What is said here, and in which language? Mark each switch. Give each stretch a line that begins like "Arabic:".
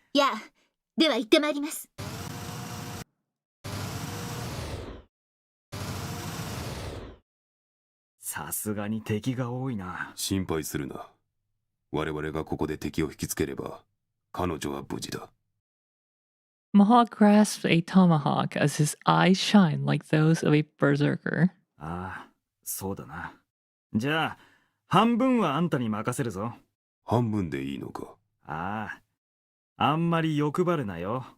Japanese: いや、では行ってまいります。さすがに敵が多いな。心配するな。我々がここで敵を引きつければ、彼女は無事だ。
English: Mohawk grasps a tomahawk as his eyes shine like those of a berserker.
Japanese: ああ、そうだな。じゃあ、半分はあんたに任せるぞ。半分でいいのか。ああ、あんまり欲張るなよ。